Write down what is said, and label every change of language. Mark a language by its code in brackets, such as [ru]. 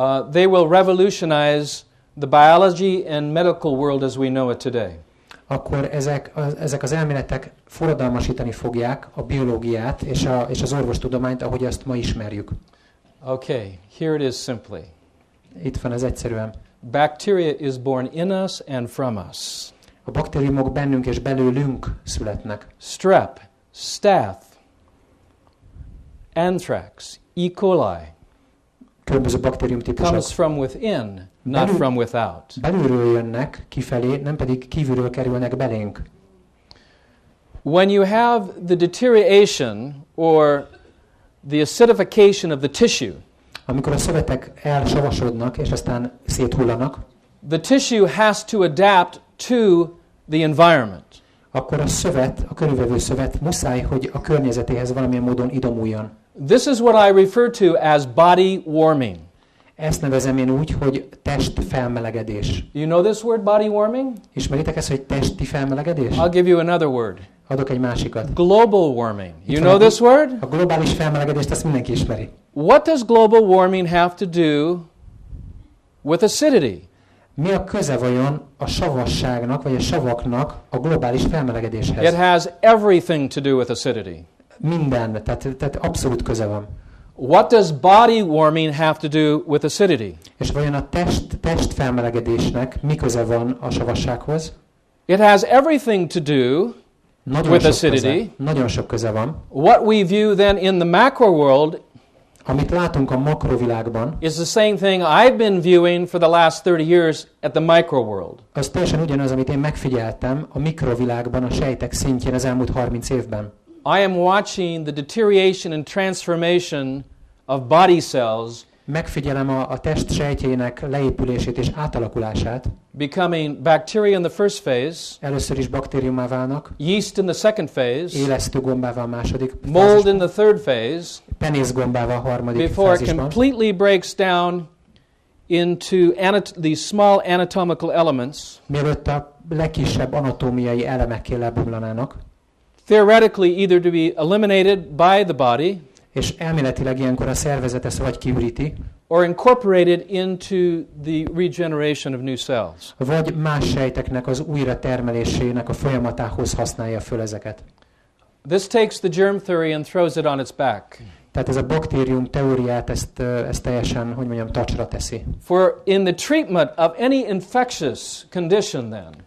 [en] they will revolutionize the biology and medical world as we know it today. [hu] Akkor ezek az elméletek forradalmasítani fogják a biológiát és az orvostudományt, ahogy azt ma ismerjük. [en] Okay, here it is simply. [hu] Itt van ez egyszerűen. [en] Bacteria is born in us and from us. [hu] A baktériumok bennünk és belőlünk születnek. [en] Strep, staph, anthrax, E. coli. [hu] Különböző baktériumtípusok. [en] Comes from within, not from without. [hu] Belülről jönnek kifelé, nem pedig kívülről kerülnek belénk. [en] When you have the deterioration or the acidification of the tissue, [hu] amikor a szövetek elsavasodnak és aztán széthullanak, [en] the tissue has to adapt to the environment. [hu] Akkor a körülvevő szövet muszáj, hogy a környezetéhez valamilyen módon idomuljon. [en] This is what I refer to as body warming. [hu] Ezt nevezem én úgy, hogy testfelmelegedés. [en] You know this word, body warming? [hu] Ismeritek ezt, hogy testi felmelegedés? [en] I'll give you another word. [hu] Adok egy másikat. [en] Global warming. You know this word? [hu] A globális felmelegedést azt mindenki ismeri. [en] What does global warming have to do with acidity? [hu] Mi a köze vajon a savasságnak, vagy a savaknak a globális felmelegedéshez? [en] It has everything to do with acidity. [hu] Minden, tehát abszolút köze van. [en] What does body warming have to do with acidity? [hu] És vajon a test felmelegedésnek mi köze van a savassághoz? [en] It has everything to do with acidity. [hu] Nagyon sok köze van. [en] What we view then in the macro world, [hu] amit látunk a makrovilágban, [en] is the same thing I've been viewing for the last 30 years at the micro world. [hu] Az teljesen ugyanaz, amit én megfigyeltem a mikrovilágban, a sejtek szintjén az elmúlt 30 évben. [en] I am watching the deterioration and transformation of body cells. [hu] Megfigyelem a test sejtjének leépülését és átalakulását. [en] Becoming bacteria in the first phase. [hu] Először is baktériummá válnak. [en] Yeast in the second phase. [hu] Élesztőgombává a második [en] Mold [hu] fázisban. [en] in the third phase. [hu] Penészgombává a harmadik [en] before it [hu] fázisban. [en] completely breaks down into these small anatomical elements. [hu] Mielőtt a legkisebb anatómiai elemekké lebomlanának. [en] Theoretically either to be eliminated by the body, [hu] és elméletileg ilyenkor a szervezet ezt vagy kiüríti, [en] or incorporated into the regeneration of new cells. [hu] Vagy más sejteknek az újra termelésének a folyamatához használja föl ezeket. [en] This takes the germ theory and throws it on its back. [hu] Tehát ez a baktérium teóriát ezt teljesen, hogy mondjam, tacsra teszi. [en] For in the treatment of any infectious condition then,